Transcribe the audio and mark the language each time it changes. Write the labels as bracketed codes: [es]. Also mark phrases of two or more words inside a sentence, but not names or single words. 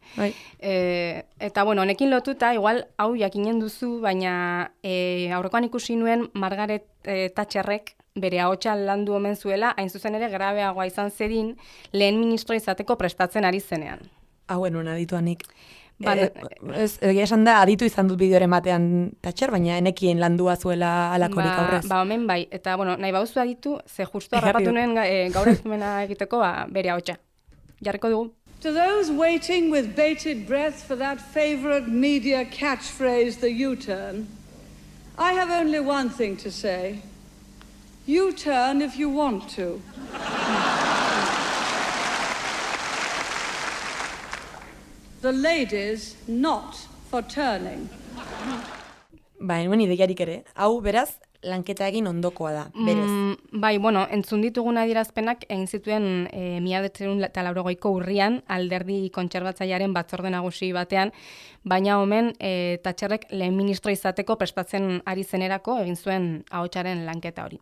[eu] Eta honekin lotuta, igual hau jakinen duzu, baina aurrekoan ikusi nuen Margaret Thatcherrek bere ahotsa landu omen zuela, hain zuzen ere grabeagoa izan zedin, lehen ministro izateko prestatzen ari zenean. Hauen adituanik. Egia esan da, aditu izan dut bideoren batean Thatcher, baina enekien landua zuela alakorik aurrez. Omen bai, eta nahi bauzu aditu, ze justu harrapatu nuen gaur ezkumena egiteko bere ahotsa. Jarriko dugu. [en] To those waiting with bated breath for that favorite media catchphrase, the U-turn, I have only one thing to say. You turn if you want to. The ladies not for turning. [eu] Nuen ideiarik ere. Hau, beraz, lanketa egin ondokoa da, berez. Bai, entzun ditugun adierazpenak egin zituen 1980ko urrian alderdi kontserbatzailearen batzorde nagusi batean, baina omen Thatcherrek lehen ministro izateko prestatzen ari zenerako egin zuen ahotsaren lanketa hori.